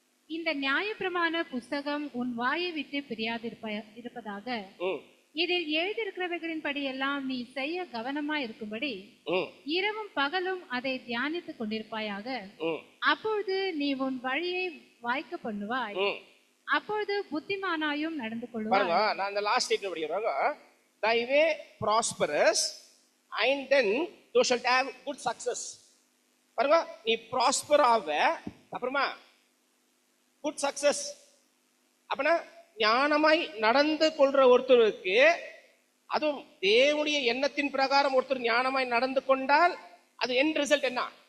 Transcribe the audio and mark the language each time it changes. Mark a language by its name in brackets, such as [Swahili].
[Tamil] இந்த நியாயப்பிரமாண புஸ்தகம் உன் வாயை விட்டு பிரியாதிருப்பதாக, இதில் எழுதியிருக்கிறவர்களின் படி எல்லாம் நீ செய்ய கவனமா இருக்கும்படி இரவும் பகலும் அதை தியானித்துக் கொண்டிருப்பாயாக. அப்பொழுது நீ உன் வழியை வாய்க்க பண்ணுவாய், அப்பொழுது புத்திமானாயும் நடந்து கொள்வாய். நான் அந்த லாஸ்ட் ஸ்டேட்மென்ட் படிக்கிறேன். [English] Thy way prosperous and then thou shalt have good success. [Tamil] பாருங்க, நீ ப்ராஸ்பர் ஆவ, அப்புறமா குட் சக்சஸ். அப்பனா ஞானமாய் நடந்து கொள்ற ஒருத்தருக்கு, அதுவும் தேவனுடைய எண்ணத்தின் பிரகாரம் ஒருத்தர் ஞானமாய் நடந்து கொண்டால் அது எண்ட் ரிசல்ட் என்ன?